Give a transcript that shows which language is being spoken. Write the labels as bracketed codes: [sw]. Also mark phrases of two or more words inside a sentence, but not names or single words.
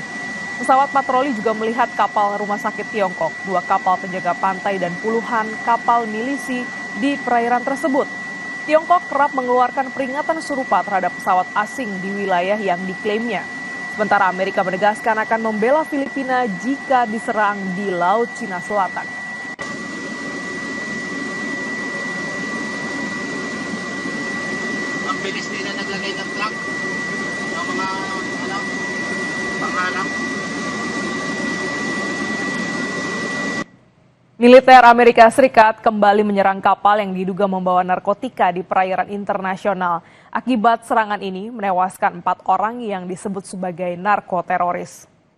[id] Pesawat patroli juga melihat kapal rumah sakit Tiongkok, 2 kapal penjaga pantai dan puluhan kapal milisi di perairan tersebut. Tiongkok kerap mengeluarkan peringatan serupa terhadap pesawat asing di wilayah yang diklaimnya. Sementara Amerika menegaskan akan membela Filipina jika diserang di Laut Cina Selatan. [tl] Ang bilis nila naglagay ng truck ng mga panghalang. [id] Militer Amerika Serikat kembali menyerang kapal yang diduga membawa narkotika di perairan internasional. Akibat serangan ini menewaskan 4 orang yang disebut sebagai narkoteroris.